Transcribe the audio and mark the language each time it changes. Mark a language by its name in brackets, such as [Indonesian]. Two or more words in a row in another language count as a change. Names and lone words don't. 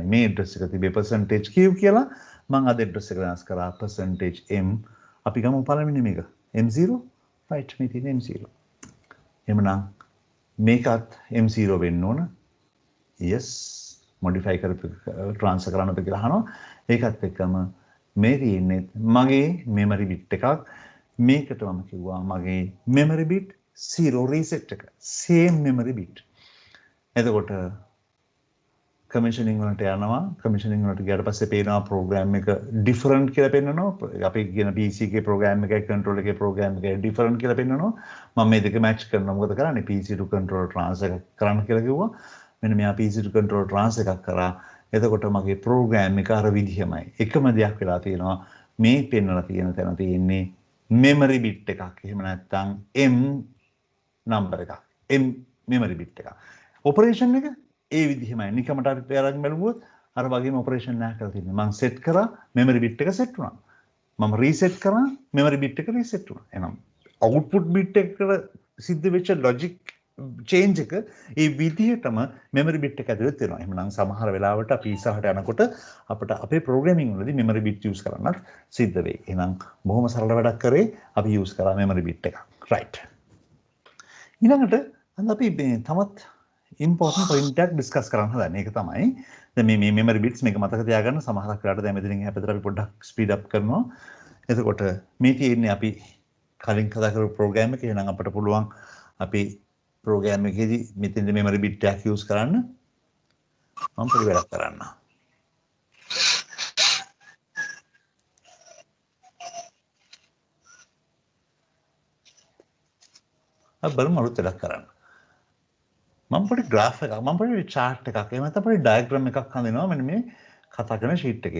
[Sinhala] මේ address එක තිබේ percentage Q කියලා මම අද address එක වෙනස් කරා percentage M. අපි ගමු පළවෙනි මේක. M0 right මේ තියෙන M0. එහෙමනම් මේකත් M0 වෙන්න ඕන. [English] yes modify [Sinhala] කරපු transfer කරන්නද කියලා අහනවා. ඒකත් එක්කම මේ තියෙන්නේ මගේ [English] memory bit [Sinhala] එකක්. මේකට මම කිව්වා මගේ [English] memory bit 0 reset [Sinhala] එක. [English] same memory bit. [Sinhala] එතකොට commissioning වලට යනවා. commissioning වලට ගියාට පස්සේ පේනවා program එක different කියලා පෙන්නනවා. අපි කියන PC එකේ program එකයි control එකේ program එකයි different කියලා පෙන්නනවා. මම මේ දෙක match කරනවා. මොකද කරන්නේ? [English] PC to control transfer [Sinhala] කරන්න කියලා කිව්වා. මෙන්න මෙයා [English] PC to control transfer [Sinhala] එකක් කරා. එතකොට මගේ program එක අර විදිහමයි. එකම දෙයක් වෙලා තියෙනවා. මේ පෙන්නලා තියෙන තැන තියෙන්නේ [English] memory bit [Sinhala] එකක්. එහෙම නැත්නම් [English] M number [Sinhala] එකක්. [English] M memory bit එකක්. [Sinhala] operation එක ඒ විදිහමයි. නිකමට අපි අරන් බලුවොත් අර වගේම operation නෑ කරලා තියෙන්නේ. මම set කරා [English] memory bit [Sinhala] එක set වුණා. මම reset කරා [English] memory bit [Sinhala] එක reset වුණා. එහෙනම් [English] output bit [Sinhala] එකට සිද්ධ වෙච්ච [English] logic change [Sinhala] එක ඒ විදිහටම [English] memory bit [Sinhala] එක ඇතුළත් වෙනවා. එහෙනම් සමහර වෙලාවට අපි ඉස්සරහට යනකොට අපිට අපේ programming වලදී [English] memory bit use [Sinhala] කරන්නත් සිද්ධ වෙයි. එහෙනම් බොහොම සරල වැඩක් කරේ අපි use කරා [English] memory bit [Sinhala] එක. right. ඊළඟට අද අපි මේ තමත් [English] important point [Sinhala] එකක් discuss කරන්න හදන්නේ. ඒක තමයි දැන් මේ [English] memory bits [Sinhala] මේක මතක තියාගන්න. සමහරක් වෙලාවට දැන් මෙතනින් එහා පැත්තට අපි පොඩ්ඩක් [English] speed up [Sinhala] කරනවා. එතකොට මේ තියෙන්නේ අපි කලින් කතා කරපු program එක. එහෙනම් අපිට පුළුවන් අපි program එකේදී මෙතෙන්ද [English] memory bit [Sinhala] එකක් use කරන්න. මම පොඩි වැඩක් කරන්න. අපි බලමු අලුත් වැඩක් කරන්න. මම පොඩි graph එකක් මම පොඩි chart එකක් එහෙම නැත්නම් පොඩි diagram එකක් හඳිනවා මෙන්න මේ කතා කරන sheet එකේ.